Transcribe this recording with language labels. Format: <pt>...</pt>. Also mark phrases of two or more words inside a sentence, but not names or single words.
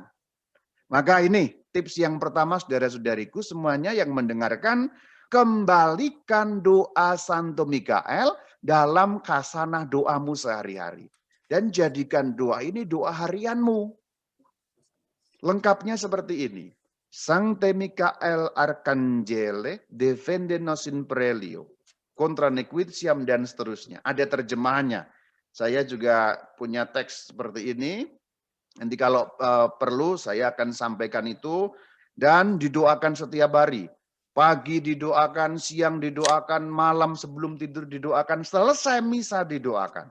<id>Maka ini tips yang pertama saudara-saudariku semuanya yang mendengarkan, kembalikan doa Santo Mikael dalam kasanah doamu sehari-hari. Dan jadikan doa ini doa harianmu. Lengkapnya seperti ini.</id> <la>Sancte Michael Arcangelo defende nos in prelio. Contra nequitiam</la> <id>dan seterusnya. Ada terjemahannya. Saya juga punya teks seperti ini. Nanti kalau perlu saya akan sampaikan itu. Dan didoakan setiap hari. Pagi didoakan, siang didoakan, malam sebelum tidur didoakan, selesai misa didoakan.</id>